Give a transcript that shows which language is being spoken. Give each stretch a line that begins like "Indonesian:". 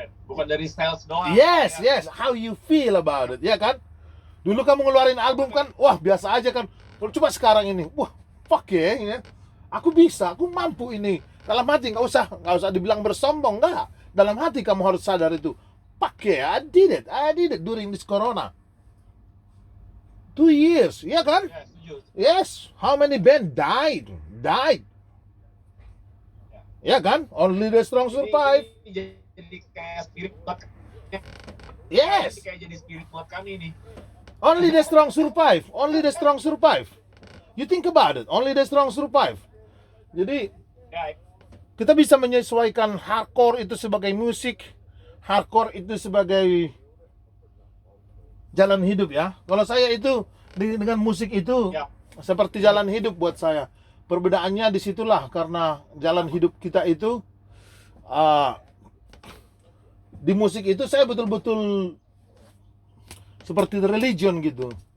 Indonesian: Bukan dari sales doang.
English: Yes,
Indonesian: ya.
English: yes, how you feel about it,
Indonesian: ya kan? Dulu kamu ngeluarin album kan, wah biasa aja kan. Coba sekarang ini, wah fuck ya, aku bisa, aku mampu ini. Dalam hati nggak usah dibilang bersombong, nggak. Dalam hati kamu harus sadar itu.
English: Fuck yeah, I did it during this corona.
Indonesian: 2 years, ya kan? Ya, setuju.
English: Yes, how many band died?
Indonesian: Ya kan?
English: Only the strong survive.
Indonesian: Ini jadi kayak spirit buat
English: Yes,
Indonesian: kayak jadi spirit buat kami nih.
English: only the strong survive. Only the strong survive. You think about it, only the strong survive.
Indonesian: Jadi Ya, kita bisa menyesuaikan hardcore itu sebagai musik, hardcore itu sebagai jalan hidup ya. Kalau saya itu dengan musik itu ya. seperti jalan hidup buat saya. Perbedaannya disitulah karena jalan hidup kita itu di musik itu saya betul-betul seperti religion gitu.